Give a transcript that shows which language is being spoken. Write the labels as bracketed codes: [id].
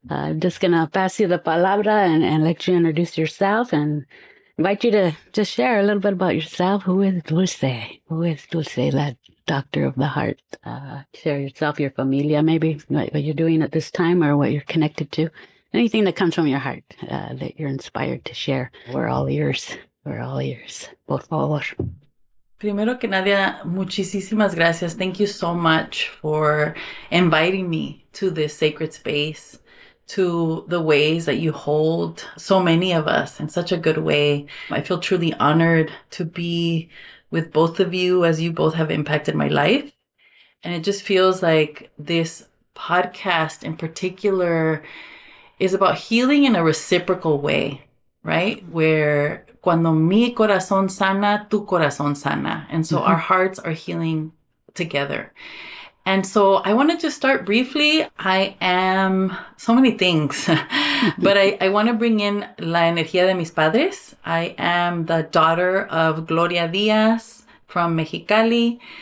[en] I'm just going to pass you the palabra and let you introduce yourself and invite you to just share a little bit about yourself. Who is Dulce? Who is Dulce, that doctor of the heart? Share yourself, your familia, maybe, what you're doing at this time or what you're connected to. Anything that comes from your heart that you're inspired to share. We're all ears. We're all ears. Por favor. [es] Primero que nada, muchísimas gracias. [en] Thank you so much for inviting me to this sacred space, to the ways that you hold so many of us in such a good way. I feel truly honored to be with both of you as you both have impacted my life. And it just feels like this podcast in particular is about healing in a reciprocal way, right? [es] Where cuando mi corazón sana, tu corazón sana. [en] And so our hearts are healing together. And so I want to just start briefly. I am so many things, but I want to bring in la energía de mis padres. I am the daughter of Gloria Díaz from Mexicali.